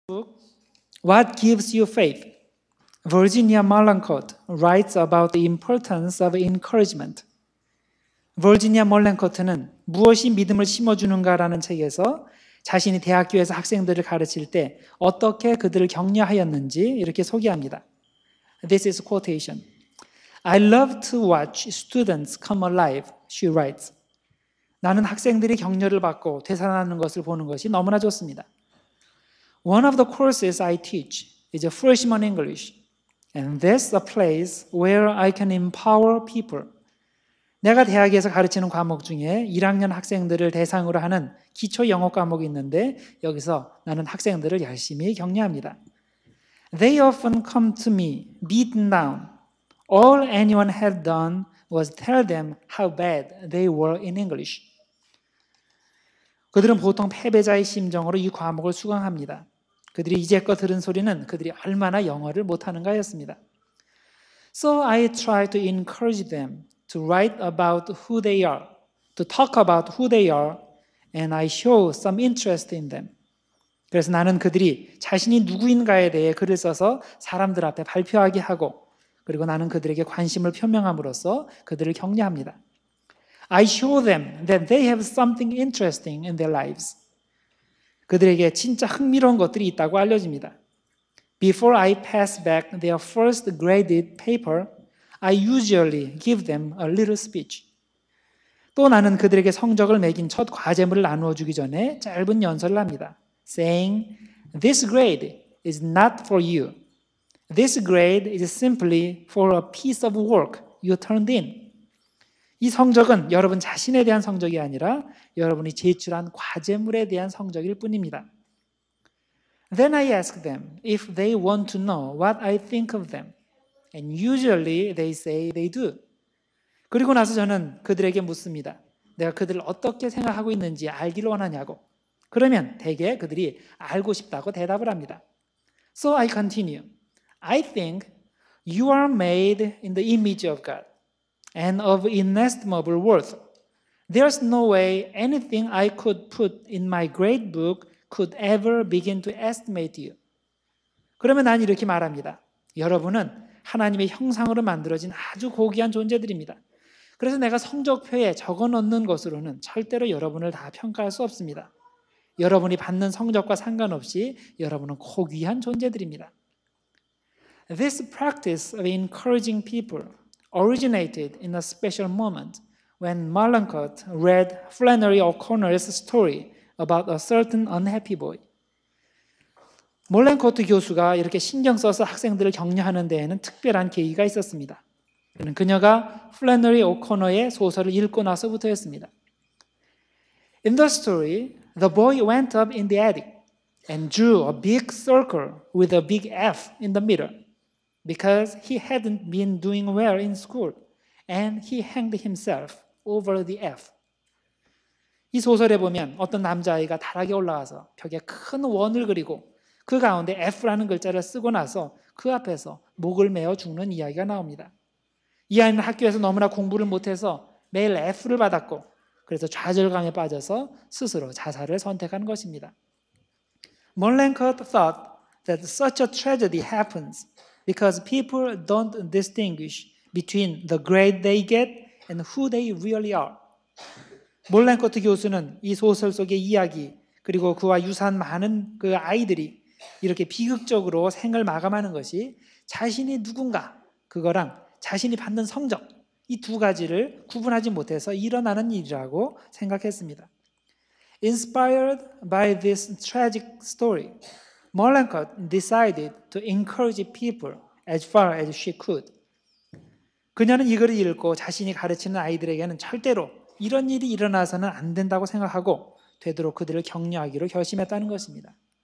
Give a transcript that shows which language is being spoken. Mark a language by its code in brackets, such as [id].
[en] book, What Gives You Faith? Virginia Mollenkott writes about the importance of encouragement. [ko] 버지니아 몰랭커트는 무엇이 믿음을 심어주는가라는 책에서 자신이 대학교에서 학생들을 가르칠 때 어떻게 그들을 격려하였는지 이렇게 소개합니다. [en] This is quotation. I love to watch students come alive, she writes. [ko] 나는 학생들이 격려를 받고 되살아나는 것을 보는 것이 너무나 좋습니다. [en] One of the courses I teach is a freshman English, and this is a place where I can empower people. [ko] 내가 대학에서 가르치는 과목 중에 1학년 학생들을 대상으로 하는 기초 영어 과목이 있는데 여기서 나는 학생들을 열심히 격려합니다. [en] They often come to me beaten down. All anyone had done was tell them how bad they were in English. [ko] 그들은 보통 패배자의 심정으로 이 과목을 수강합니다. 그들이 이제껏 들은 소리는 그들이 얼마나 영어를 못하는가였습니다. [en] So I try to encourage them to write about who they are, to talk about who they are, and I show some interest in them. [ko] 그래서 나는 그들이 자신이 누구인가에 대해 글을 써서 사람들 앞에 발표하게 하고 그리고 나는 그들에게 관심을 표명함으로써 그들을 격려합니다. [en] I show them that they have something interesting in their lives. [ko] 그들에게 진짜 흥미로운 것들이 있다고 알려집니다. [en] Before I pass back their first graded paper, I usually give them a little speech. [ko] 또 나는 그들에게 성적을 매긴 첫 과제물을 나누어 주기 전에 짧은 연설을 합니다. [en] Saying, this grade is not for you. This grade is simply for a piece of work you turned in. [ko] 이 성적은 여러분 자신에 대한 성적이 아니라 여러분이 제출한 과제물에 대한 성적일 뿐입니다. [en] Then I ask them if they want to know what I think of them. And usually they say they do. [ko] 그리고 나서 저는 그들에게 묻습니다. 내가 그들을 어떻게 생각하고 있는지 알기를 원하냐고. 그러면 대개 그들이 알고 싶다고 대답을 합니다. [en] So I continue. I think you are made in the image of God and of inestimable worth. There's no way anything I could put in my grade book could ever begin to estimate you. [ko] 그러면 난 이렇게 말합니다. 여러분은 하나님의 형상으로 만들어진 아주 고귀한 존재들입니다. 그래서 내가 성적표에 적어놓는 것으로는 절대로 여러분을 다 평가할 수 없습니다. 여러분이 받는 성적과 상관없이 여러분은 고귀한 존재들입니다. [en] This practice of encouraging people originated in a special moment when Mollenkott read Flannery O'Connor's story about a certain unhappy boy. [ko] 몰랭코트 교수가 이렇게 신경 써서 학생들을 격려하는 데에는 특별한 계기가 있었습니다. 그녀가 플래너리 오코너의 소설을 읽고 나서부터였습니다. [en] In the story, the boy went up in the attic and drew a big circle with a big F in the middle because he hadn't been doing well in school and he hanged himself over the F. [ko] 이 소설에 보면 어떤 남자아이가 다락에 올라와서 벽에 큰 원을 그리고 그 가운데 F라는 글자를 쓰고 나서 그 앞에서 목을 메어 죽는 이야기가 나옵니다. 이 아이는 학교에서 너무나 공부를 못해서 매일 F를 받았고 그래서 좌절감에 빠져서 스스로 자살을 선택한 것입니다. [en] Mollenkott thought that such a tragedy happens because people don't distinguish between the grade they get and who they really are. [ko] 몰랭코트 교수는 이 소설 속의 이야기 그리고 그와 유사한 많은 그 아이들이 이렇게 비극적으로 생을 마감하는 것이 자신이 누군가 그거랑 자신이 받는 성적 이 두 가지를 구분하지 못해서 일어나는 일이라고 생각했습니다. [en] Inspired by this tragic story, Mollenkott decided to encourage people as far as she could. [ko] 그녀는 이 글을 읽고 자신이 가르치는 아이들에게는 절대로 이런 일이 일어나서는 안 된다고 생각하고 되도록 그들을 격려하기로 결심했다는 것입니다.